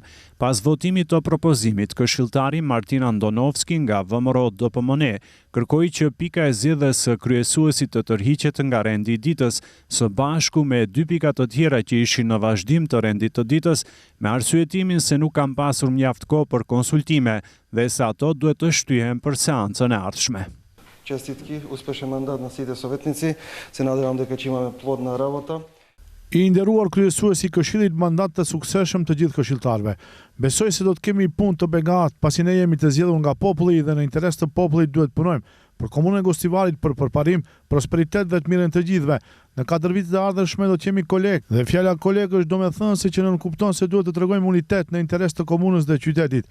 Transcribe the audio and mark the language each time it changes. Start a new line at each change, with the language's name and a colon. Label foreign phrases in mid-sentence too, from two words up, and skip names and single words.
Albanian: Pas votimit të propozimit, këshilltari Martin Andonovski nga VMRO-DPMNE kërkoi që pika e zgjedhjes së kryesuesit të tërhiqet nga rendi i ditës, së bashku me 2 pika të tjera që ishin në vazhdim të rendit të ditës, me arsyetimin se nuk kanë pasur mjaft kohë për konsultime dhe se ato duhet të shtyhen për seancën e ardhshme.
Macedonian: Честитки, успешен мандат на сите советници. Се надевам дека ќе имаме плодна работа.
Albanian: I nderuar kryesuesi i Këshillit, mandat të suksesshëm të gjithë këshilltarëve. Besoj se do të kemi punë të begatë, pasi ne jemi të zgjedhur nga populli dhe në interes të popullit duhet punojmë për komunën e Gostivarit, për përparim, prosperitet dhe të mirën të gjithëve. Në 4 vitet e ardhshme do të jemi kolegë dhe fjala kolegë është domethënëse që ne kupton se duhet të tregojmë unitet në interes të komunës dhe qytetit.